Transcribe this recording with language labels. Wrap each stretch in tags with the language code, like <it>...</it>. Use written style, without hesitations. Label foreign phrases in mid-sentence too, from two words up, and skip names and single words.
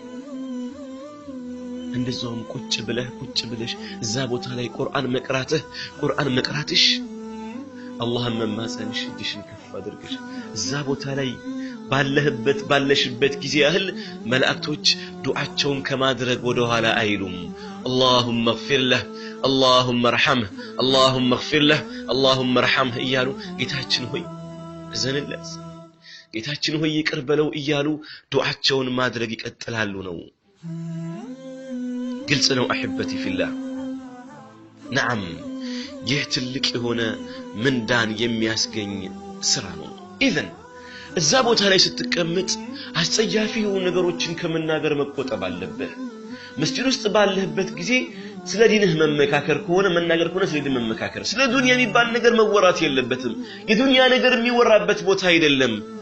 <am>እንደዛውም ቁጭ ብለሽ እዛ ቦታ ላይ ቁርአን መቅራትሽ አላህን መማጸንሽ እጅሽን ከፍ አድርገሽ እዛ ቦታ ላይ ባለሽበት ጊዜ ያህል መላእክቶች ዱዓቸውን ከማድረግ ወደ ኋላ አይሉም</am> <ar>اللهم اغفر له اللهم ارحمه</ar> <am>اللهم اغفر له اللهم ارحمه እያሉ ጌታችን ሆይ እዘንለት ጌታችን ሆይ ይቅር በለው እያሉ ዱዓቸውን ማድረግ ይቀጥላሉ ነው ግልጽ ነው</am> <ar>احبتي في الله نعم</ar> <am>ይህ ትልቅ የሆነ ምንዳን የሚያስገኝ ስራ ነው ኢዘን እዛ ቦታ ላይ ስትቀመጥ አስጸያፊ የሆኑ ነገሮችን ከመናገር መቆጠብ አለብህ መስጂድ ውስጥ ባለህበት ጊዜ ስለ ዲንህ መመካከር ከሆነ መናገር ከሆነ ስለ ዲን መመካከር ስለ ዱንያ የሚባል ነገር መወራት የለበትም የዱንያ ነገር የሚወራበት ቦታ አይደለም</am>